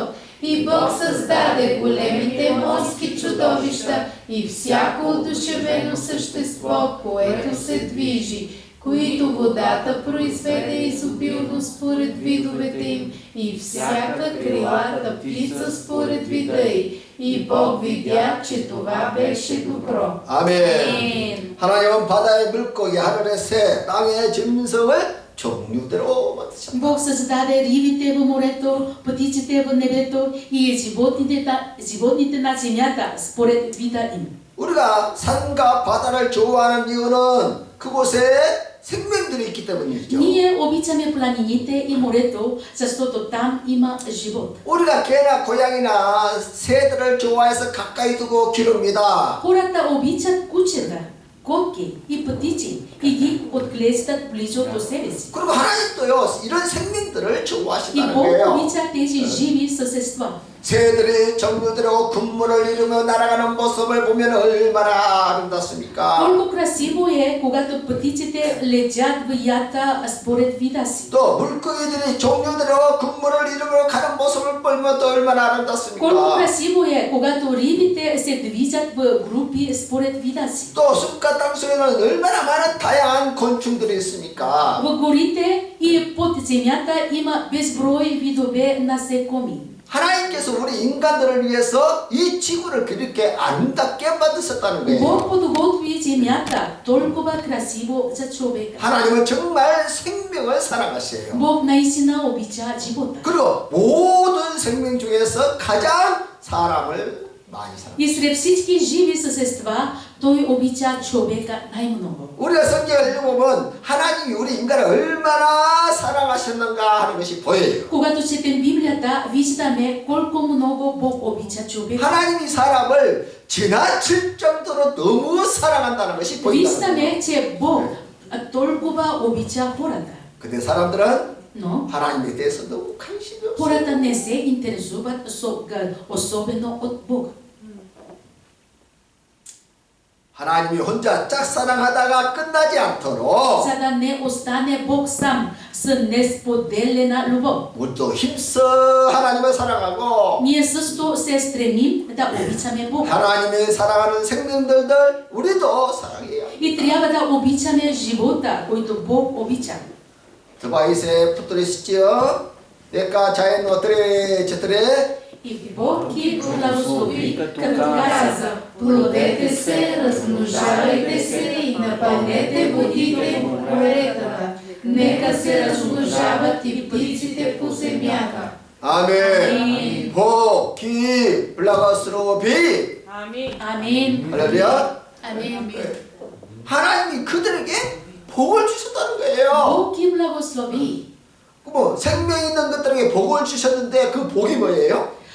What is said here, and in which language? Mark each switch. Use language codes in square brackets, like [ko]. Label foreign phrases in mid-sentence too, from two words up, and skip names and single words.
[bg] И Бог създаде големите морски чудовища и всяко одушевено същество, което се движи, които водата произведе изобилно според видовете им, и всяка крилата птица според вида й. И Бог видя, че това беше добро. [ko] 아멘. 하나님은 바다의 물고기, 하늘의 새, 땅의 짐승을 종류대로 만드셨다. [bg] Бог създаде рибите в морето, птиците в небето и животните на земята според вида им. [ko] 우리가 산과 바다를 좋아하는 이유는 그곳에 생명들이 있기 때문이죠. [bg] Ние обичаме планините и морето, защото там има живот. [ko] 우리가 개나 고양이나 새들을 좋아해서 가까이 두고 기릅니다. [bg] Хората обичат кучета, котки и птици и ги отглеждат близо до себе си. [ko] 그리고 하나님도요 이런 생명들을 [bg] И [ko] 좋아하신다는 [bg] Бог [ko] 거예요. [bg] обича тези живи същества. [ko] 새들이 정류대로 군무를 이루며 날아가는 모습을 보면 얼마나 아름답습니까? [bg] Колко красиво е, когато птиците летят в ята според вида си. [ko] 또 물고기들이 종류대로 군무를 이루며 가는 모습을 보면 또 얼마나 [bg] Колко [ko] 아름답습니까? [bg] красиво е, когато рибите се движат в групи според вида си. [ko] 또 숲과 땅속에는 얼마나 많은 다양한 곤충들이 있습니까? [bg] В горите и под земята има безброй видове насекоми. [ko] 하나님께서 우리 인간들을 위해서 이 지구를 그렇게 아름답게 만드셨다는 거예요. [bg] Бог подготви земята толкова красиво за човека. [ko] 하나님은 정말 생명을 사랑하세요. [bg] Бог наистина обича живота. [ko] 그리고 모든 생명 중에서 가장 사람을 많이 사랑해요. [bg] И сред всички живи същества, той обича човека най-много. [ko] 우리가 성경을 읽어보면 하나님이 우리 인간을 얼마나 사랑하셨는가 하는 것이 보여요. [bg] Когато четем Библията, виждаме колко много Бог обича човека. [ko] 하나님이 사람을 지나칠 정도로 너무 사랑한다는 것이 보인다. [bg] Виждаме, че Бог толкова обича хората. [ko] 근데 사람들은 [bg] Но [ko] 하나님에 대해서 너무 관심이 없어요. [bg] хората не се интересуват особено от Бога. [ko] 하나님이 혼자 짝사랑하다가 끝나지 않도록 [bg] За да не остане Бог сам с несподелена любов. [ko] 우리도 힘써 하나님을 사랑하고 [bg] Ние също се стремим да обичаме Бог. [ko] 하나님이 사랑하는 생명들들 우리도 사랑해요. [bg] И трябва да обичаме живота, който Бог обича. 드바이스에 붙들으시지요. 내가 자연 어떠래 저떠래 И Бог ги благослови, Като като каза: плодете се, размножавайте се и напълнете водите по моретата. Нека се размножават и птиците по земята. [ko] 아멘. 복, 기, 블라가스로 비. [bg] Амин. [ko] 할렐루야. [bg] Амин. [ko] 하나님이 그들에게 복을 주셨다는 거예요. [bg] Бог ги благослови. [ko] 뭐 생명 있는 것들에게 복을 주셨는데 그 복이 뭐예요?